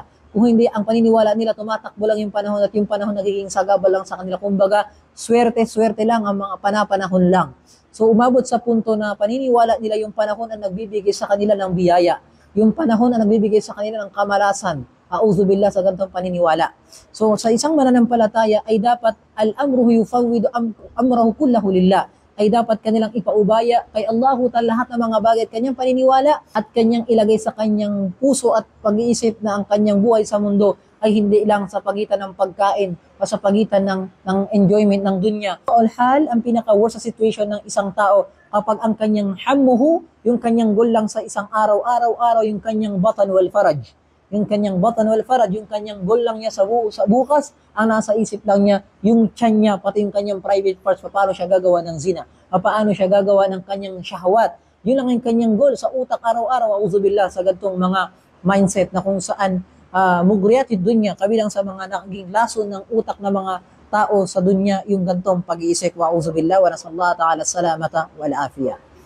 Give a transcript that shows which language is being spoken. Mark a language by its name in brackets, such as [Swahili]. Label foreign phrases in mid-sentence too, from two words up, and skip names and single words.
[Filipino] Kung hindi, ang paniniwala nila, tumatakbo lang yung panahon at yung panahon nagiging sagabal lang sa kanila. Kumbaga, swerte lang ang mga panapanahon lang. So umabot sa punto na paniniwala nila yung panahon ang nagbibigay sa kanila ng biyaya. Yung panahon ang nagbibigay sa kanila ng kamalasan. A'udzubillah sa ganitong paniniwala. So sa isang mananampalataya ay dapat [Arabic] الأمر يفوض أمره كله لله. [Filipino] Ay dapat kanilang ipaubaya kay [Arabic] الله تعالى [Filipino] lahat ng mga bagay at kanyang paniniwala at kanyang ilagay sa kanyang puso at pag-iisip na ang kanyang buhay sa mundo ay hindi lang sa pagitan ng pagkain o sa pagitan ng enjoyment ng dunya. All-hal, ang pinaka-worst sa situation ng isang tao kapag ang kanyang hammuhu, yung kanyang goal lang sa isang araw-araw, yung kanyang [Arabic] بطن والفرج. [Filipino] Yung kanyang [Arabic] بطن والفرج, [Filipino] yung kanyang goal lang niya sa bukas, ang nasa isip lang niya, yung tiyan niya, pati yung kanyang [English] private parts, [Filipino] paano siya gagawa ng zina, paano siya gagawa ng kanyang shahwat. Yun lang yung kanyang goal sa utak araw-araw, a'udzubillah sa gantong mga mindset na kung saan [Arabic] مغريات الدنيا, [Filipino] kabilang sa mga naging lason ng utak ng mga tao sa dunya, yung gantong pag-iisip, [Arabic] وأعوذ بالله ونسأل الله تعالى السلامة والعافية.